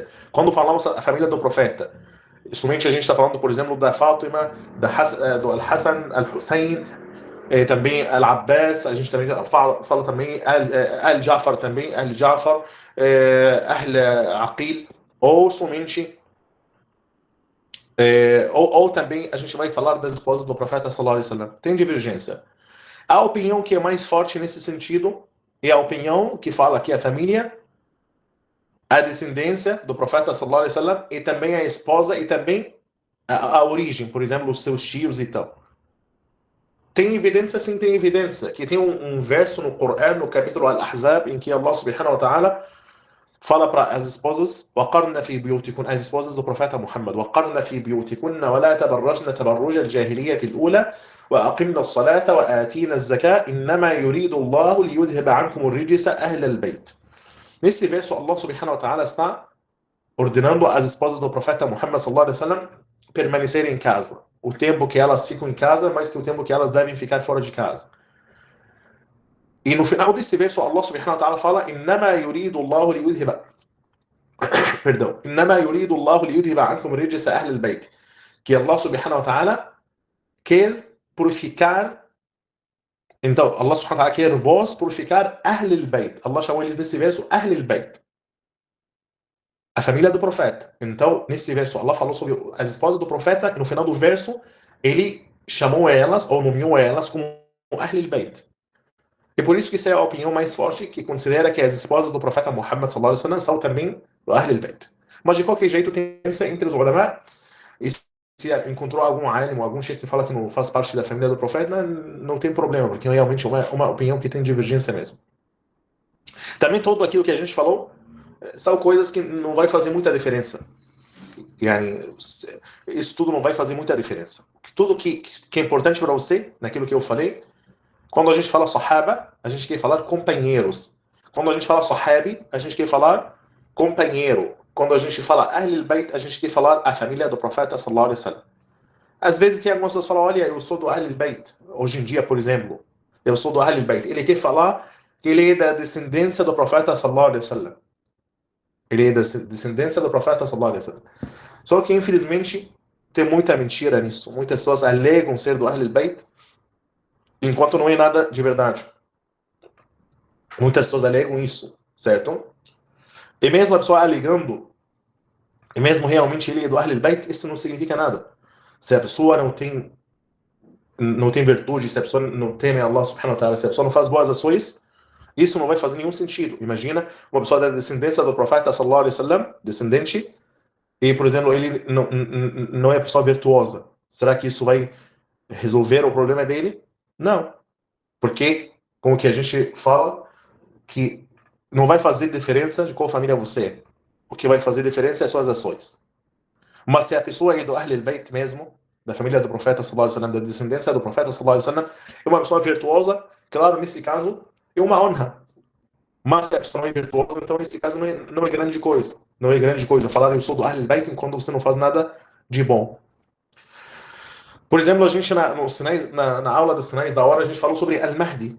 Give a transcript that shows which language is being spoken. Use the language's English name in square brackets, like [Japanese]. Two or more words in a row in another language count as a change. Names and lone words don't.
[Portuguese] Quando falamos a família do profeta, somente a gente está falando, por exemplo, da Fátima, do Al-Hassan, Al-Hussein, também Al-Abbas, a gente também fala também Al-Jafar também, Al-Jafar, Ahl-Aqil, ou somente ou também a gente vai falar das esposas do profeta [Arabic] صلى الله عليه وسلم. [Portuguese] Tem divergência. A opinião que é mais forte nesse sentido é a opinião que fala que a família, a descendência do profeta [Arabic] صلى الله عليه وسلم, [Portuguese] e também a esposa e também a origem, por exemplo, os seus tios e tal. Tem evidência, sim, tem evidência. Que tem um verso no Corão, no capítulo Al-Ahzab, em que [Arabic] الله سبحانه وتعالى [Portuguese] fala para as esposas, [Arabic] وَقَرْنَ فِي بِيُوتِكُنَّ, [Portuguese] as esposas do profeta Muhammad, [Arabic] وَقَرْنَ فِي بِيُوتِكُنَّ وَلَا تَبَرَّجْنَ تَبَرُّجَ الْجَاهِلِيَّةِ الْأُولَى وَأَقِمْنَ الصَّلَاةَ وَآتِينَ الزَّكَاةَ إِنَّمَا يُرِيدُ اللَّهُ لِيُذْهِبَ عَنْكُمُ الرِّجْسَ أَهْلَ الْبَيْتِ. [Portuguese] Nesse verso, [Arabic] الله سبحانه وتعالى [Portuguese] está ordenando as esposas do profeta Muhammad [Arabic] صلى الله عليه وسلم [Portuguese] permanecerem em casa. O tempo que elas ficam em casa, mais que o tempo que elas devem ficar fora de casa. E no final desse verso, [Arabic] الله سبحانه وتعالى [Portuguese] fala: [Arabic] "إنما يريد الله ليذهب." [Portuguese] Perdão. [Arabic] "إنما يريد الله ليذهب عنكم الرجس أهل البيت." [Portuguese] Que [Arabic] الله سبحانه وتعالى [Portuguese] quer purificar. Então, [Arabic] الله سبحانه وتعالى [Portuguese] quer vós purificar [Arabic] أهل البيت. [Portuguese] Allah chamou eles nesse verso [Arabic] أهل البيت, [Portuguese] a família do profeta. Então, nesse verso, Allah falou sobre as esposas do profeta, e no final do verso, ele chamou elas, ou nomeou elas, como [Arabic] أهل البيت. [Portuguese] E por isso que isso é a opinião mais forte, que considera que as esposas do profeta Muhammad [Arabic] صلى الله عليه وسلم [Portuguese] são também do [Arabic] أهل البيت. [Portuguese] Mas de qualquer jeito, tem entre os ulama, e se encontrou algum alim, algum sheikh que fala que não faz parte da família do profeta, não tem problema, porque realmente é uma opinião que tem divergência mesmo. Também tudo aquilo que a gente falou são coisas que não vai fazer muita diferença. Yani, isso tudo não vai fazer muita diferença. Tudo que é importante para você, naquilo que eu falei, quando a gente fala sahaba, a gente quer falar companheiros. Quando a gente fala sahabi, a gente quer falar companheiro. Quando a gente fala [Arabic] أهل البيت, [Portuguese] a gente quer falar a família do profeta [Arabic] صلى الله عليه وسلم. [Portuguese] Às vezes tem algumas pessoas que falam, olha, eu sou do [Arabic] أهل البيت. [Portuguese] Hoje em dia, por exemplo, eu sou do [Arabic] أهل البيت. [Portuguese] Ele quer falar que ele é da descendência do profeta [Arabic] صلى الله عليه وسلم. [Portuguese] Ele é da descendência do profeta [Arabic] صلى الله عليه وسلم. [Portuguese] Só que, infelizmente, tem muita mentira nisso. Muitas pessoas alegam ser do [Arabic] أهل البيت, [Portuguese] enquanto não é nada de verdade. Muitas pessoas alegam isso, certo? E mesmo a pessoa alegando, e mesmo realmente ele é do [Arabic] أهل البيت, [Portuguese] isso não significa nada. Se a pessoa não tem virtude, se a pessoa não teme [Arabic] الله سبحانه وتعالى, [Portuguese] se a pessoa não faz boas ações, isso não vai fazer nenhum sentido. Imagina uma pessoa da descendência do profeta [Arabic] صلى الله عليه وسلم, [Portuguese] descendente, e, por exemplo, ele não é pessoa virtuosa. Será que isso vai resolver o problema dele? Não. Porque, como que a gente fala, que não vai fazer diferença de qual família você é. O que vai fazer diferença é as suas ações. Mas se a pessoa é do [Arabic] أهل البيت [Portuguese] mesmo, da família do profeta [Arabic] صلى الله عليه وسلم, [Portuguese] da descendência do profeta [Arabic] صلى الله عليه وسلم, [Portuguese] é uma pessoa virtuosa, claro, nesse caso, é uma honra. Mas se a pessoa não é virtuosa, então nesse caso não é grande coisa. Não é grande coisa falar eu sou do [Arabic] أهل البيت [Portuguese] enquanto você não faz nada de bom. Por exemplo, a gente na aula dos sinais da hora, a gente falou sobre Al-Mahdi.